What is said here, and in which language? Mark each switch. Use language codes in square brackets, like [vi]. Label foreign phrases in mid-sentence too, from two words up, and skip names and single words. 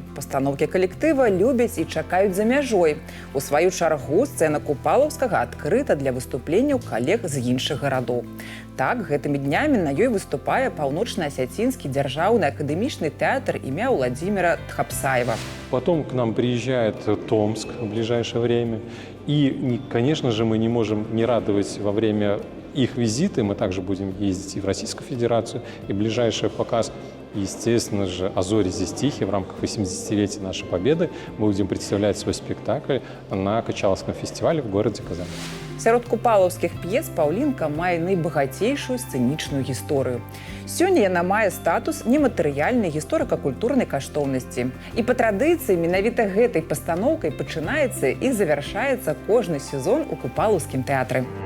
[be] Пастаноўкі калектыва любяць і чакаюць за мяжой. У сваю чаргу сцэна Купалаўскага адкрыта для выступленняў калег з іншых гарадоў. Так, гэтымі днямі на ёй выступае Паўночна-Асяцінскі дзяржаўны акадэмічны тэатр імя Владимира Тхапсаева. [ru] Потом к нам приезжает Томск в ближайшее время. И, конечно же, мы не можем не радовать во время их визиты. Мы также будем ездить и в Российскую Федерацию, и ближайший показ, естественно же, «А зори здесь тихие» в рамках 80-летия нашей Победы. Мы будем представлять свой спектакль на Качаловском фестивале в городе Казань. [be] Сярод купалаўскіх п'ес Паўлінка мае найбагацейшую сцэнічную гісторыю. Сёння яна мае статус нематэрыяльнай гісторыка-культурнай каштоўнасці. І па традыцыі менавіта гэтай пастаноўкай пачынаецца і завяршаецца кожны сезон у Купалаўскім тэатры.